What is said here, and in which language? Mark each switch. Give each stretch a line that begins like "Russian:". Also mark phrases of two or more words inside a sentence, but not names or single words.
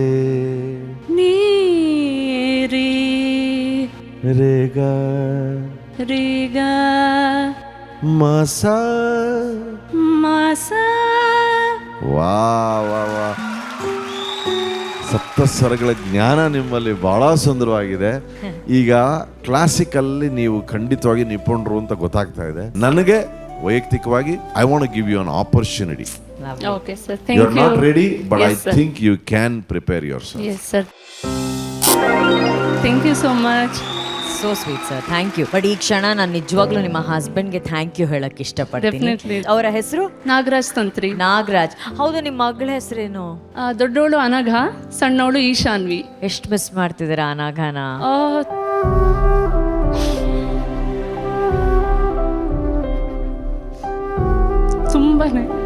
Kannada: ನೀ ರೀ ರೇ ಗ ರೀ ಗ ಮ ಸ ಮ ಸ. ವಾ ವಾ ವಾ, ಸಪ್ತಸ್ವರಗಳ ಜ್ಞಾನ ನಿಮ್ಮಲ್ಲಿ ಬಹಳ ಸುಂದರವಾಗಿದೆ. ಈಗ ಕ್ಲಾಸಿಕಲ್ಲಿ ನೀವು ಖಂಡಿತವಾಗಿ ನಿಪುಣರು ಅಂತ ಗೊತ್ತಾಗ್ತಾ ಇದೆ ನನಗೆ. ವೈಯಕ್ತಿಕವಾಗಿ
English: I want to give you an opportunity. Okay sir, You thank are you. not ready, but Yes, I sir. think you can prepare yourself. Yes sir, thank you so much. so sweet sir, thank you.
Kannada: ಬಟ್ ಈ ಕ್ಷಣ ನಾನು ನಿಜವಾಗ್ಲೂ ನಿಮ್ಮ ಹಸ್ಬೆಂಡ್ಗೆ
English: thank you
Kannada: ಹೇಳಕ್ ಇಷ್ಟಪಡ್ತೀನಿ.
English: Definitely.
Kannada: ಅವರ ಹೆಸರು ನಾಗರಾಜ್ ತಂತ್ರಿ. ನಾಗರಾಜ್. ಹೌದು, ನಿಮ್ಮ ಮಗಳ ಹೆಸರೇನು? ದೊಡ್ಡವಳು ಅನಘ, ಸಣ್ಣವಳು ಈಶಾನ್ವಿ. ಎಷ್ಟು ಮಿಸ್ ಮಾಡ್ತಿದ್ದೀರಾ ಅನಘನ? ತುಂಬಾನೇ.